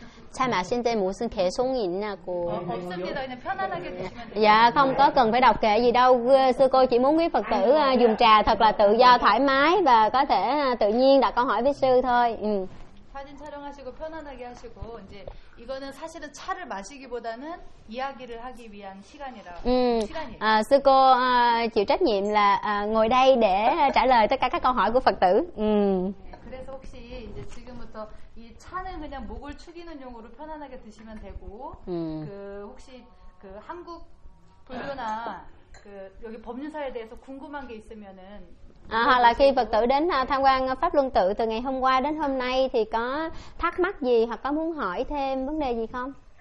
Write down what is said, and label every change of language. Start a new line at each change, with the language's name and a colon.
Korean: 차 마신 때 무슨 개송이 있냐고. 없습니다. 그냥 편안하게 드시면.
Vietnamese: 야, không có cần phải đọc kệ gì đâu. Sư cô chỉ muốn quý Phật tử dùng trà thật là tự do thoải mái và có thể tự nhiên đặt câu hỏi với sư thôi.
Korean: 사진 촬영하시고 편안하게 하시고 이제 이거는 사실은 차를 마시기보다는 이야기를 하기 위한 시간이라. 시간이에요.
Vietnamese: 스 cô chịu trách nhiệm là ngồi đây để trả lời tất cả các câu hỏi của Phật tử.
Korean: 그래서 혹시 이제 지금부터 이 차는 그냥 목을 축이는 용으로 편안하게 드시면 되고 그 혹시 그 한국 불교나 그 여기 법륜사에 대해서 궁금한 게 있으면은
Vietnamese: Hoặc là khi Phật tử đến tham quan Pháp Luân Tự từ ngày hôm qua đến hôm nay thì có thắc mắc gì hoặc có muốn hỏi thêm vấn đề gì không?